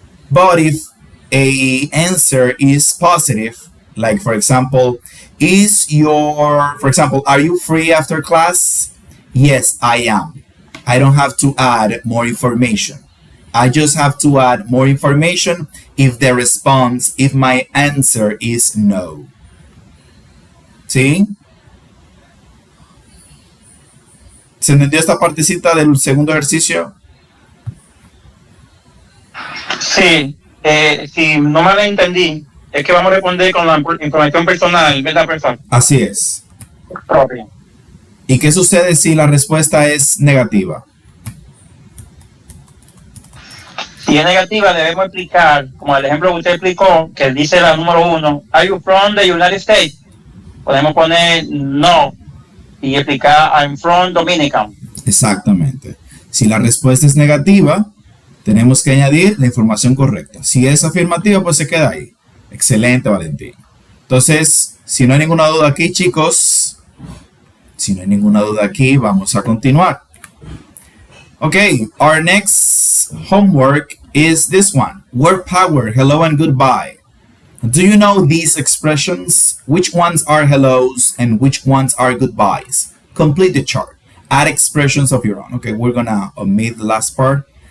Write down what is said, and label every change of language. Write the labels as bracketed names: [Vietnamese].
[English] But if a answer is positive, like for example, are you free after class? Yes, I am. I don't have to add more information. I just have to add more information if my answer is no. [Spanish] ¿Sí? ¿Se entendió esta partecita del segundo ejercicio? Sí, si no me la entendí, es que vamos a responder con la información personal, ¿verdad, profesor? Así es. Propia. ¿Y qué sucede si la respuesta es negativa? Si es negativa, debemos explicar, como el ejemplo que usted explicó, que dice la número 1, [English] ¿Are you from the United States? [Spanish] Podemos poner no y explicar [English] I'm from Dominican. [Spanish] Exactamente. Si la respuesta es negativa, tenemos que añadir la información correcta. Si es afirmativa, pues se queda ahí. Excelente, Valentín. Entonces, si no hay ninguna duda aquí, chicos, vamos a continuar. [English] Okay, our next homework is this one. Word power, hello and goodbye. Do you know these expressions? Which ones are hellos and which ones are goodbyes? Complete the chart. Add expressions of your own. Okay, we're gonna omit the last part.